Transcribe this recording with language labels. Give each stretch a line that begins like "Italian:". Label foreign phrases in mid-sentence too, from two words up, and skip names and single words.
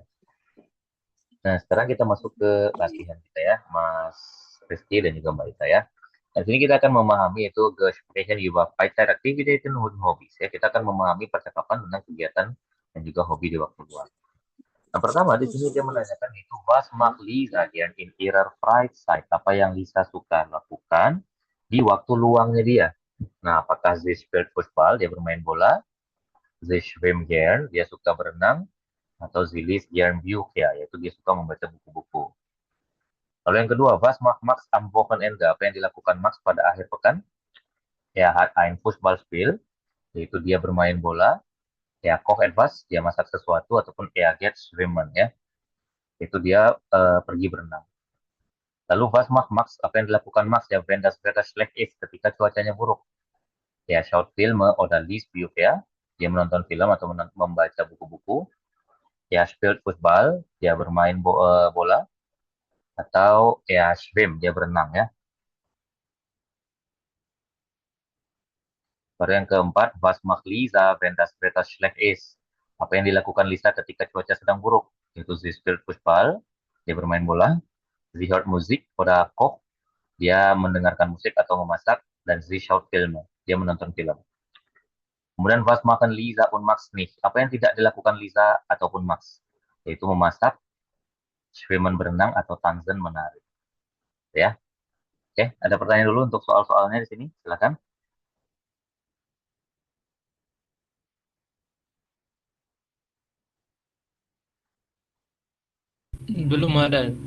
Indonesian: Nah, sekarang kita masuk ke latihan kita ya, Mas Rizky dan juga Mbak Ita ya. Nah, di sini kita akan memahami itu
German: Gesprächen über Freizeitaktivitäten und Hobbys
Indonesian: ya. Kita akan memahami percakapan tentang kegiatan dan juga hobi di waktu luang. Nah, pertama di sini dia menanyakan itu
German: was macht Lisa gern in ihrer Freizeit?
Indonesian: Apa yang Lisa suka lakukan di waktu luangnya dia? Nah, apakah
German: sie spielt Fußball,
Indonesian: dia bermain bola,
German: sie schwimmt gern,
Indonesian: dia suka berenang, atau
German: sie liest gern Bücher,
Indonesian: yaitu dia suka membaca buku-buku. Lalu yang kedua,
German: was macht Max am Wochenende?
Indonesian: Apa yang dilakukan Max pada akhir pekan? Ya,
German: hat ein Fußballspiel,
Indonesian: yaitu dia bermain bola. Ya,
German: koch etwas,
Indonesian: dia masak sesuatu, ataupun
German: er geht schwimmen,
Indonesian: ya. Itu dia pergi berenang. Lalu
German: was macht Max?
Indonesian: Apa yang dilakukan Max? Ya,
German: wenn das Wetter schlecht ist,
Indonesian: ketika cuacanya buruk. Ya,
German: schaut Filme oder liest Bücher.
Indonesian: Dia menonton film atau membaca buku-buku. Ya,
German: spielt Fußball,
Indonesian: dia bermain bola. Atau ya, schwimmen, dia berenang ya. Baru yang keempat,
German: was macht Lisa wenn das Wetter schlecht ist?
Indonesian: Apa yang dilakukan Lisa ketika cuaca sedang buruk?
German: Yaitu sie spielt Fußball,
Indonesian: dia bermain bola,
German: sie hört Musik oder koch,
Indonesian: dia mendengarkan musik atau memasak, dan
German: sie schaut Filme,
Indonesian: dia menonton film.
German: Kemudian was machen Lisa und Max nicht?
Indonesian: Apa yang tidak dilakukan Lisa ataupun Max? Yaitu memasak, schwimmen berenang, atau tanzen menari. Ya, oke. Ada pertanyaan dulu untuk soal-soalnya di sini. Silakan. Belum ada.